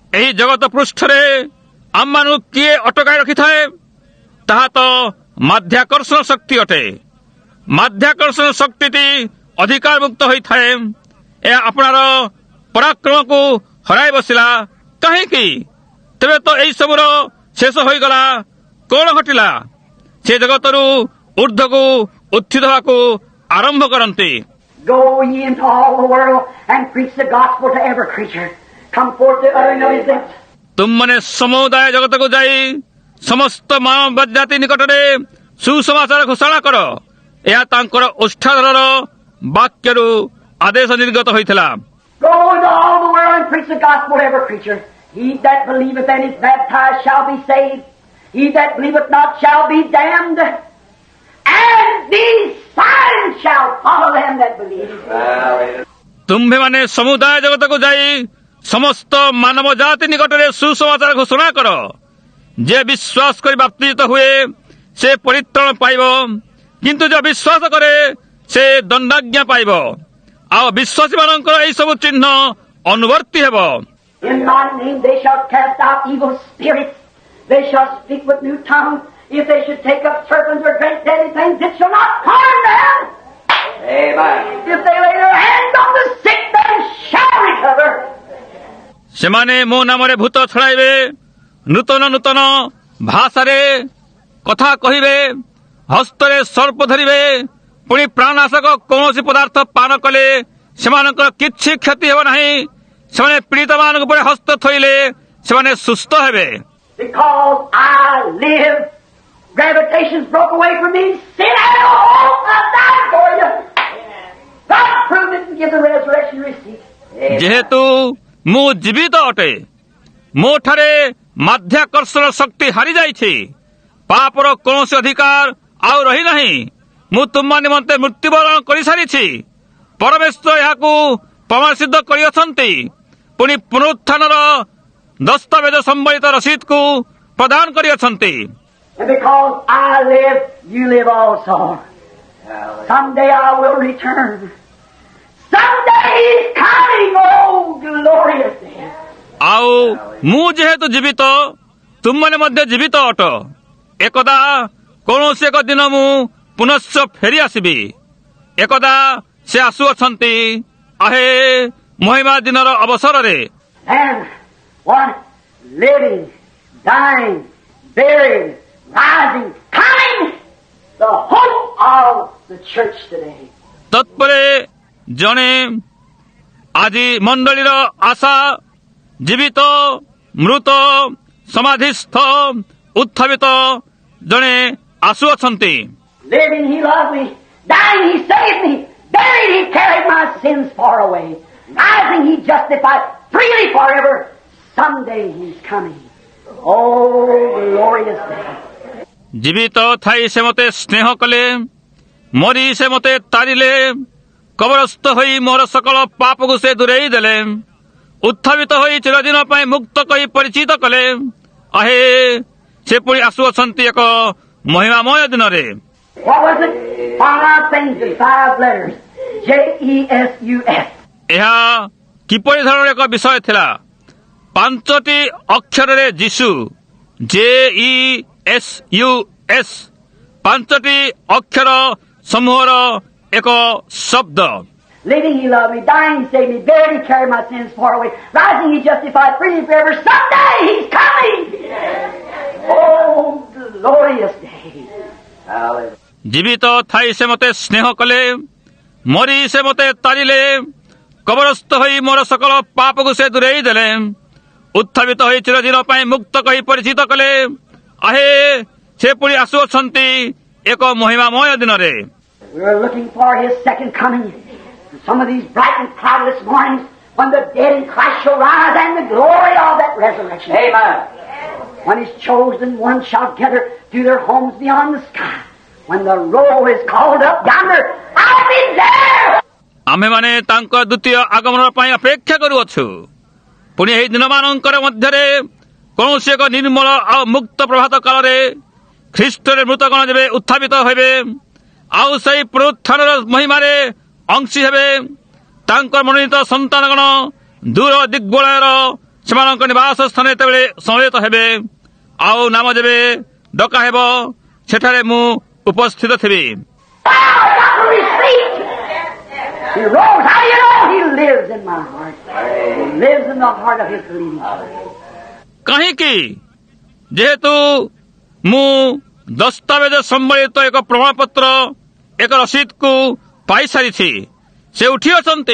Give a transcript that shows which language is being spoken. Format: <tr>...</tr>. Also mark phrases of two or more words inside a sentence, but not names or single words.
<or>ଏଠାରେ ଏହି ଜଗତ ପୃଷ୍ଠରେ ଆମମାନଙ୍କୁ କିଏ ଅଟକାଇ ରଖିଥାଏ? ତାହା ତ ମାଧ୍ୟାକର୍ଷଣ ଶକ୍ତି ଅଟେ। ମାଧ୍ୟାକର୍ଷଣ ଶକ୍ତିଟି ଅଧିକାର ମୁକ୍ତ ହୋଇଥାଏ। ଏହା ଆପଣାର ପରାକ୍ରମକୁ ହରାଇ ବସିଲା। କାହିଁକି? ତେବେ ତ ଏହିସବୁର ଶେଷ ହୋଇଗଲା। କ'ଣ ଘଟିଲା? ସେ ଜଗତରୁ ଊର୍ଦ୍ଧ୍ୱକୁ ଉତ୍ଥିତ ହେବାକୁ ଆରମ୍ଭ କରନ୍ତି।</or> <en>Go ye into all the world and preach the gospel to every creature. Come forth the uttering of his lips.</en> <or>ତୁମମାନେ ସମୁଦାୟ ଜଗତକୁ ଯାଇ ସମସ୍ତ ମାନବ ଜାତି ନିକଟରେ ସୁସମାଚାର ଘୋଷଣା କର। ଏହା ତାଙ୍କର ଓଷ୍ଠାଧରର ବାକ୍ୟରୁ ଆଦେଶ ନିର୍ଗତ ହୋଇଥିଲା।</or> <en>Go into all the world and preach the gospel to every creature. He that believeth and is baptized shall be saved. He that believeth not shall be damned. And these signs shall follow them that believe.</en> <or>ତୁମ୍ଭେମାନେ ସମୁଦାୟ ଜଗତକୁ ଯାଇ ସମସ୍ତ ମାନବ ଜାତି ନିକଟରେ ସୁସମାଚାର ଘୋଷଣା କର। ଯେ ବିଶ୍ୱାସ କରି ବାପ୍ତିତ ହୁଏ ସେ ପରିତ୍ରାଣ ପାଇବ, କିନ୍ତୁ ଯେ ବିଶ୍ୱାସ କରେ ସେ ଦଣ୍ଡାଜ୍ଞା ପାଇବ। ଆଉ ବିଶ୍ୱାସୀମାନଙ୍କର ଏହିସବୁ ଚିହ୍ନ ଅନୁବର୍ତ୍ତୀ ହେବ।</or> <en>In my name they shall cast out evil spirits. They shall speak with new tongues. If they should take up serpents or great deadly things, it shall not harm them. Amen. If they lay their hands on the sick, they shall recover.</en> <or>ସେମାନେ ମୋ ନାମରେ ଭୂତ ଛଡ଼ାଇବେ, ନୂତନ ନୂତନ ଭାଷାରେ କଥା କହିବେ, ହସ୍ତରେ ସର୍ପ ଧରିବେ, ପୁଣି ପ୍ରାଣନାଶକ କୌଣସି ପଦାର୍ଥ ପାନ କଲେ ସେମାନଙ୍କର କିଛି କ୍ଷତି ହେବ ନାହିଁ। ସେମାନେ ପୀଡ଼ିତମାନଙ୍କ ଉପରେ ହସ୍ତ ଥୋଇଲେ ସେମାନେ ସୁସ୍ଥ ହେବେ।</or> <en>Because I live, gravitation's broke away from me. Sin and all, I died for you. God proved it and give the resurrection receipt.</en> <or>ଯେହେତୁ ମୁଁ ଜୀବିତ ଅଟେ, ମୋଠାରେ ମାଧ୍ୟାକର୍ଷଣ ଶକ୍ତି ହାରିଯାଇଛି, ପାପର କୌଣସି ଅଧିକାର ଆଉ ରହିନାହିଁ। ମୁଁ ତୁମ ନିମନ୍ତେ ମୃତ୍ୟୁବରଣ କରିସାରିଛି। ପରମେଶ୍ୱର ଏହାକୁ ପ୍ରମାଣ ସିଦ୍ଧ କରିଅଛନ୍ତି। ପୁଣି ପୁନରୁତ୍ଥାନର ଦସ୍ତାବେଜ ସମ୍ବଳିତ ରସିଦକୁ ପ୍ରଦାନ କରିଅଛନ୍ତି।</or> <en>And because I live, you live also. Someday I will return. Someday He's coming, oh glorious day.</en> <or>ଆଉ ମୁଁ ଯେହେତୁ ଜୀବିତ, ତୁମମାନେ ମଧ୍ୟ ଜୀବିତ ଅଟ। ଏକଦା କୌଣସି ଏକ ଦିନ ମୁଁ ପୁନଶ୍ଚ ଫେରି ଆସିବି। ଏକଦା ସେ ଆସୁଅଛନ୍ତି। ଆହେ ମହିମା ଦିନର ଅବସରରେ।</or> <en>And one living, dying, buried, rising, coming, the hope of the church today.</en> <or>ତତ୍ପରେ ଜଣେ ଆଜି ମଣ୍ଡଳୀର ଆଶା, ଜୀବିତ, ମୃତ, ସମାଧିସ୍ଥ, ଉତ୍ଥାପିତ ଜଣେ ଆସୁଅଛନ୍ତି।</or> <en>Living, He loved me. Dying, He saved me. Buried, He carried my sins far away. Rising, He justified freely forever. Someday He's coming. Oh, glorious day.</en> <or>ଜୀବିତ ଥାଇ ସେ ମୋତେ ସ୍ନେହ କଲେ, ମରି ସେ ମୋତେ ତାରିଲେ, କବରସ୍ଥ ହୋଇ ମୋର ସକଳ ପାପକୁ ସେ ଦୂରେଇ ଦେଲେ, ଉତ୍ଥାପିତ ହୋଇ ଚିରଦିନ ପାଇଁ ମୁକ୍ତ କହି ପରିଚିତ କଲେ। ଆହେ ସେ ପୁଣି ଆସୁଅଛନ୍ତି ଏକ ମହିମାମୟ ଦିନରେ।</or> <en>What was it? 5 things in 5 letters. JESUS.</en> <or>ଏହା କିପରି ଧରଣର ଏକ ବିଷୟ ଥିଲା? 5ଟି ଅକ୍ଷରରେ ଯୀଶୁ, JESUS, 5ଟି ଅକ୍ଷର ସମୂହର ଏକ ଶବ୍ଦ।</or> <en>Living, He loved me. Dying, He saved me. Buried, He carried my sins far away. Rising, He justified freely forever. Someday He's coming. Oh, glorious day. Hallelujah.</en> <or>ଜୀବିତ ଥାଇ ସେ ମୋତେ ସ୍ନେହ କଲେ, ମରି ସେ ମୋତେ ତାରିଲେ, କବରସ୍ଥ ହୋଇ ମୋର ସକଳ ପାପକୁ ସେ ଦୂରେଇ ଦେଲେ, ଉତ୍ଥାପିତ ହୋଇ ଚିରଦିନ ପାଇଁ ମୁକ୍ତ କହି ପରିଚିତ କଲେ। ଆହେ ସେ ପୁଣି ଆସୁଅଛନ୍ତି ଏକ ମହିମାମୟ ଦିନରେ।</or> <en>We are looking for His second coming. Some of these bright and cloudless mornings when the dead in Christ shall rise and the glory of that resurrection. Amen. When His chosen ones shall gather to their homes beyond the sky. When the roll is called up yonder, I'll be there.</en> <or>ଆମ୍ଭେମାନେ ତାଙ୍କ ଦ୍ୱିତୀୟ ଆଗମନ ପାଇଁ ଅପେକ୍ଷା କରୁଅଛୁ। ପୁଣି ଏହି ଦିନମାନଙ୍କର ମଧ୍ୟରେ କୌଣସି ଏକ ନିର୍ମଳ ଆଉ ମୁକ୍ତ ପ୍ରଭାତ କାଳରେ ଖ୍ରୀଷ୍ଟରେ ମୃତଗଣ ଯେବେ ଉତ୍ଥାପିତ ହେବେ, ଆଉ ସେହି ପୁନରୁତ୍ଥାନର ମହିମାରେ ଅଂଶୀ ହେବେ, ତାଙ୍କର ମନୋନୀତ ସନ୍ତାନଗଣ ଦୂର ଦିଗ୍ବଳୟର ସେମାନଙ୍କ ନିବାସ ସ୍ଥାନ ଯେତେବେଳେ ସମବେତ ହେବେ, ଆଉ ନାମ ଯେବେ ଡକା ହେବ ସେଠାରେ ମୁଁ ଉପସ୍ଥିତ ଥିବି।</or> <en>He rose. How do you know? He lives in my heart. He lives in the heart of his believing.</en> <or>କାହିଁକି? ଯେହେତୁ ମୁଁ ଦସ୍ତାବେଜ ସମ୍ବଳିତ ଏକ ପ୍ରମାଣପତ୍ର ଏକ ରସିଦକୁ ପାଇସାରିଛି, ସେ ଉଠି ଅଛନ୍ତି।</or>